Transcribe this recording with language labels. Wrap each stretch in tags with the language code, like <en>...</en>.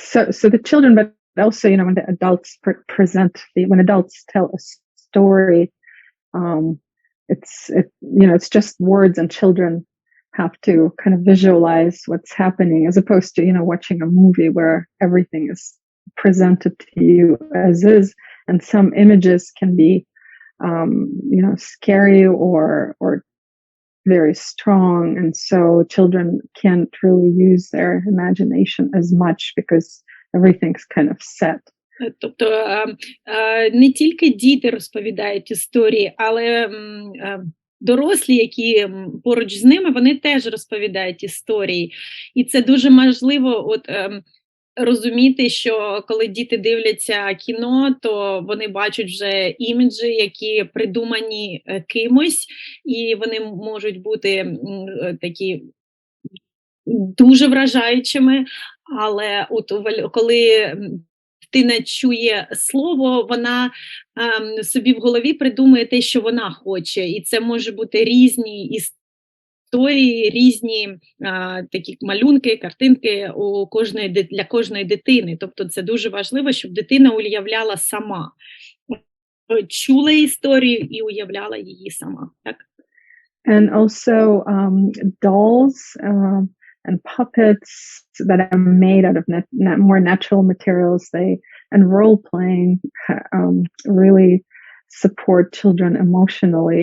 <en>So the children, but also, when the adults when adults tell a story, it's just words, and children have to kind of visualize what's happening, as opposed to, watching a movie where everything is presented to you as is, and some images can be, scary or very strong, and so children can't really use their imagination as much because everything's kind of set.</en> <uk>Тобто не тільки діти розповідають історії, але дорослі, які поруч з ними, вони теж розповідають історії. І це дуже важливо розуміти, що коли діти дивляться кіно, то вони бачать вже іміджі, які придумані кимось, і вони можуть бути такі дуже вражаючими, але коли дитина чує слово, вона собі в голові придумує те, що вона хоче, і це може бути різні історії, різні такі малюнки, картинки для кожної дитини. Тобто це дуже важливо, щоб дитина уявляла сама. Чула історію і уявляла її сама. Так?</uk> <en>And also dolls and puppets that are made out of more natural materials. And role playing really support children emotionally.</en>